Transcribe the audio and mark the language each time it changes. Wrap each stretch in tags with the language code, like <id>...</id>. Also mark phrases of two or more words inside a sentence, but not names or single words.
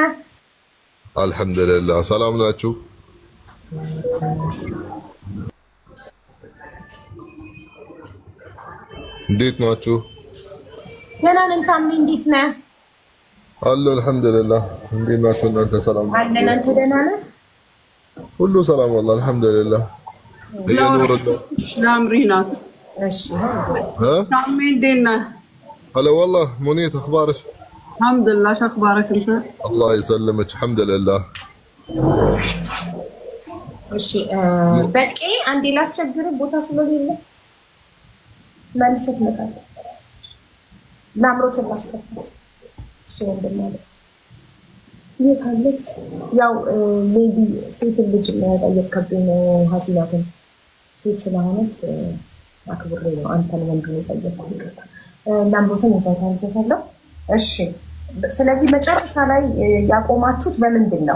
<am>አልሐምዱሊላህ ሰላም ናችሁ? እንዴት ናችሁ? ደህና ነን። ታሜ እንዴት ነህ? አሎ አልሐምዱሊላህ። እንዴት ናችሁ እናንተ? ሰላም አለን። አንተ ደህና ነህ? ሁሉ ሰላም</am> <ar>والله الحمد لله هي نور الله لامري نات</ar> <am>እሺ ها ታሜ እንዴት ነህ?</am> <ar>هلا والله منيت اخبارك؟ الحمد لله شو اخبارك انت؟ الله يسلمك الحمد لله</ar> <am>እሺ በቂ አንዴ ላስቸግር ቦታ ስለሌለ መልሰት መጣለ ላምሮት ላስከፍት እሺ እንደማለት የታለች ያው ሌዲ ሴት ልጅ ነው ጠየቀብኝ ሀሲናትን ሴት ስለሆነች አክብሬ ነው አንተን ወንድ ነው ጠየቀው ይቅርታ ላምሮትን እንታይታለሁ እሺ ስለዚህ መጨረሻ ላይ ያቆማችሁት በምንድን ነው</am>